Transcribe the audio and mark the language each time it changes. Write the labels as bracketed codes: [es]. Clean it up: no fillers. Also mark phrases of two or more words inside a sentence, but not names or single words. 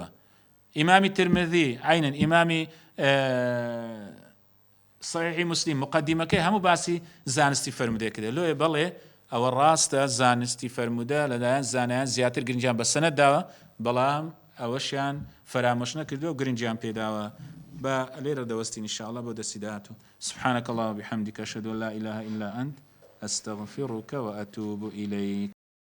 [ckb] ئیمامی ترمذی عینەن ئیمامی صحیحی مسلم مقدمەکەی هەموو باسی زانستی فەرمودەیە کردێ. لۆیە بەڵێ ئەوە ڕاستە زانستی فەرمودە لەلایەن زانایان زیاتر گرنگیان بە سەنەد داوە، بەڵام ئەوەشیان فەرامۆش نەکردووە و گرنگیان پێداوە. بە لێرە دەوەستین ئینشاءالله بۆ دەستی داهاتوو. [ar] سبحانك اللهم وبحمدك أشهد أن لا إله إلا أنت أستغفرك وأتوب إليك.